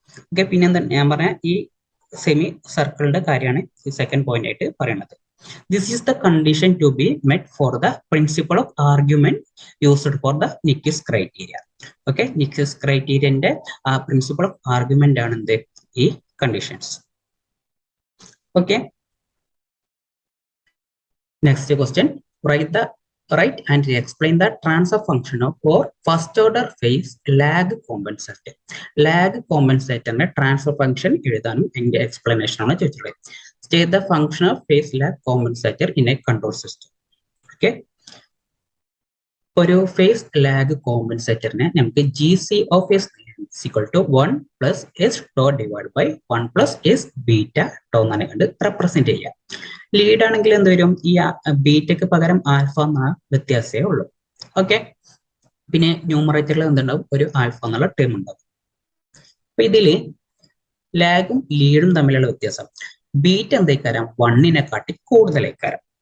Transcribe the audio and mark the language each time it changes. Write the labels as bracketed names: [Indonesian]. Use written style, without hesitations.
[Malayalam] Okay, പിന്നെ എന്താ ഞാൻ പറഞ്ഞ ഈ സെമി സർക്കിളിന്റെ കാര്യമാണ് ഈ സെക്കൻഡ് പോയിന്റ് ആയിട്ട് പറയുന്നത്. [English] This is the condition to be met for the principle of argument used for the Nyquist criteria. [Malayalam] Okay, നിക്കിസ് ക്രൈറ്റീരിയന്റെ ആ പ്രിൻസിപ്പിൾ ഓഫ് ആർഗ്യുമെന്റ് ആണ് എന്ത്, ഈ conditions. Okay, next question, [English] write and explain the transfer function of for first order phase lag compensator. [Malayalam] lag compensator ന്റെ transfer function എഴുതാനും എന്റെ explanation ആണ് ചോദിച്ചിട്ടുള്ളത്. [English] State the function of phase lag compensator in a control system. [Malayalam] Okay, ഒരു phase lag കോമ്പൻസേറ്ററിനെ നമുക്ക് [English] GC of S equal to 1 plus S tau divided by 1 plus S beta tau [Malayalam] എന്നാണ് കണ്ട് represent ചെയ്യാം. Lead ആണെങ്കിൽ എന്ത് വരും, ഈ ബീറ്റയ്ക്ക് പകരം ആൽഫ എന്ന വ്യത്യാസമേ ഉള്ളൂ. ഓക്കെ, പിന്നെ ന്യൂമറേറ്ററിൽ എന്തുണ്ടാവും, ഒരു ആൽഫ എന്നുള്ള ടേം ഉണ്ടാവും. അപ്പൊ ഇതില് ലാഗും ലീഡും തമ്മിലുള്ള വ്യത്യാസം, ബീറ്റ എന്തേക്കാരം 1-നെക്കാട്ടി കൂടുതലേക്കാരം.